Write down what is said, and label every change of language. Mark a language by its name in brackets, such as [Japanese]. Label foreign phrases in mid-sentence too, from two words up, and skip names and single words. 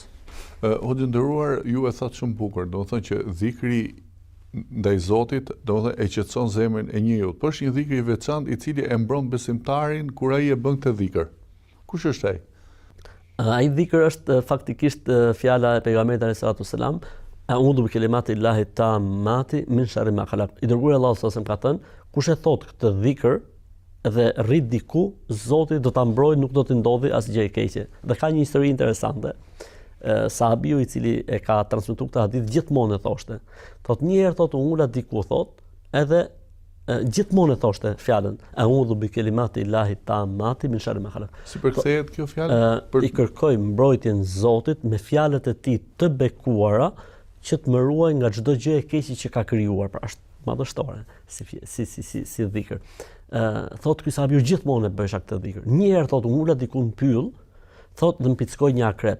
[Albanian] Hoxhë nderuar, ju e thatë shumë bukur, domethënë që dhikri ndaj Zotit, domethënë e qetëson zemrën e njeriu. Por është një dhikër i veçantë i cili e mbron besimtarin kur ai e bën këtë dhikër. Kush është ai? Ai dhikër është faktikisht fjala e pejgamberit [Arabic] عليه الصلاة والسلام أعوذ بكلمات الله التامات من شر ما خلق. [Albanian] I dërguari Allahu [Arabic] صلى الله عليه وسلم [Albanian] ka thënë, kush e thot këtë dhikër dhe rrit diku, Zoti do ta mbrojë, nuk do t'i ndodhi asgjë e keqe. Dhe ka një histori interesante. sahabiu i cili e ka transmetuar këtë hadith gjithmonë e thoshte. Thot një herë thot u ula diku thot, edhe gjithmonë e thoshte fjalën [Arabic] أعوذ بكلمات الله التامات من شر ما خلق. [Albanian] Si përkthehet kjo fjalë? I kërkoj mbrojtjen Zotit me fjalët e tij të bekuara që të më ruaj nga çdo gjë e keqe që ka krijuar. Pra është madhështore si dhikr. Thot ky sahabiu gjithmonë e bësha këtë dhikr. Një herë thot u ula diku në pyll, thot dhe më pickoi një akrep.